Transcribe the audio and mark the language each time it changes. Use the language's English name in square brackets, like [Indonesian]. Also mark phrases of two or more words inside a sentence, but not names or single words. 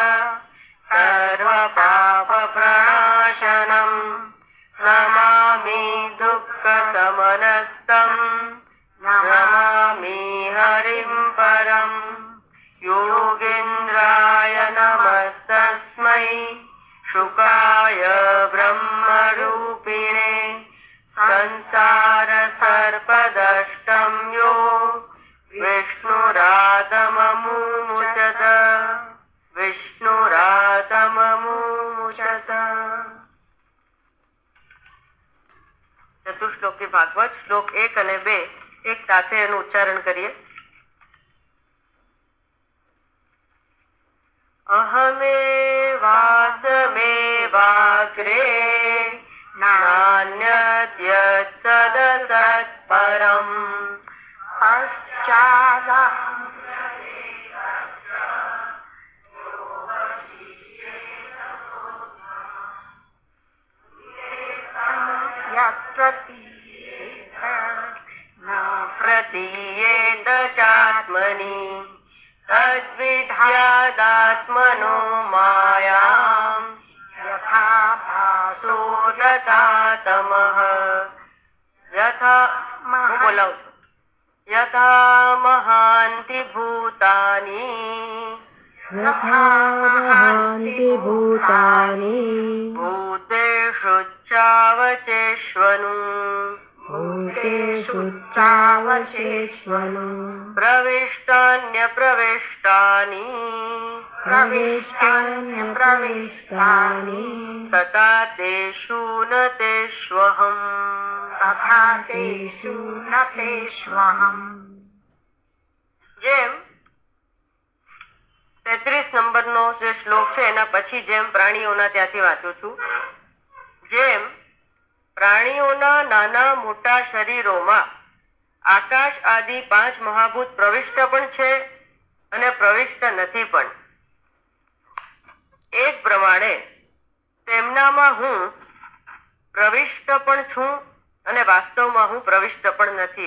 [Sanskrit] सर्वपापप्रणाशनं नमामि दुःखशमनस्तं नमामि हरिं परम् योगेन्द्राय नमस्तस्मै शुकाय ब्रह्मरूपिणे संसारसर्पदष्टं यो विष्णुरातममुमुचत विष्णुरातममुमुचत। [Gujarati] ચતુશ્લોકી ભાગવત શ્લોક 1 અને 2 એક સાથે એનું ઉચ્ચારણ કરીએ. [Sanskrit] અહમેવાસમેવાગ્રે નાન્યત્યત્સદસત્પરમ પશ્ચાદહં प्रतीयेत चात्मनि तद्विद्यादात्मनो मायां यथा भासो तथा तमः यथा [Gujarati] હું બોલાવું છું [Sanskrit] यथा महान्ति भूतानि भूतेषु चावचेष्वनु प्रविष्टान्यप्रविष्टानि तथा तेषु न [Gujarati] तेष्वहम् જેમ 33 નંબરનો જે શ્લોક છે એના પછી જેમ પ્રાણીઓના ત્યાંથી વાંચું છું. જેમ પ્રાણીઓના નાના મોટા શરીરોમાં આકાશ આદિ 5 મહાભૂત પ્રવિષ્ટ પણ છે અને પ્રવિષ્ટ નથી પણ, એ જ પ્રમાણે તેમનામાં હું પ્રવિષ્ટ પણ છું અને વાસ્તવમાં હું પ્રવિષ્ટ પણ નથી.